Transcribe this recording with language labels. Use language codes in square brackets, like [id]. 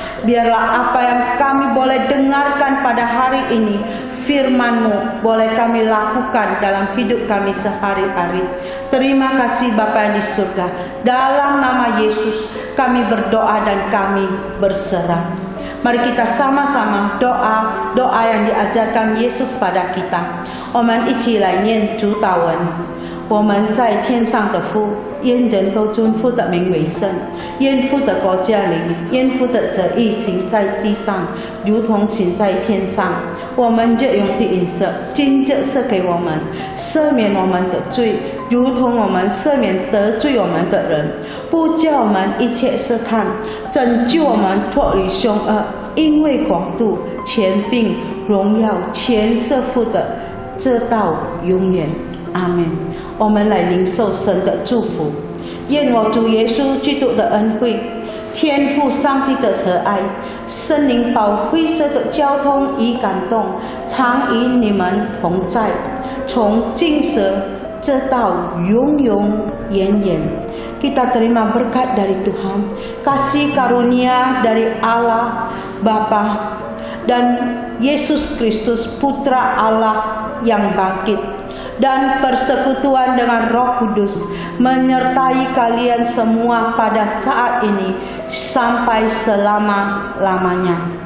[id] Biarlah apa yang kami boleh dengarkan pada hari ini, firman-Mu, boleh kami lakukan dalam hidup kami sehari-hari. Terima kasih Bapa yang di surga. Dalam nama Yesus kami berdoa dan kami berserah. Mari kita sama-sama doa yang diajarkan Yesus pada kita. [zh] 我们一起来念主祷文。我们在天上的父，愿人都尊父的名为圣，愿父的国降临，愿父的旨意行在地上，如同行在天上。我们日用的饮食，今日赐给我们，赦免我们的罪，如同我们赦免得罪我们的人，不叫我们一切试探，拯救我们脱离凶恶。因为国度、权柄、荣耀，全是父的，直到永远。阿门。我们来领受神的祝福。愿我主耶稣基督的恩惠、天父上帝的慈爱、圣灵保惠师的交通与感动，常与你们同在，从今时直到永永远远。 [id] Kita terima berkat dari Tuhan, kasih karunia dari Allah Bapa dan Yesus Kristus Putra Allah yang bangkit, dan persekutuan dengan Roh Kudus menyertai kalian semua pada saat ini sampai selama-lamanya.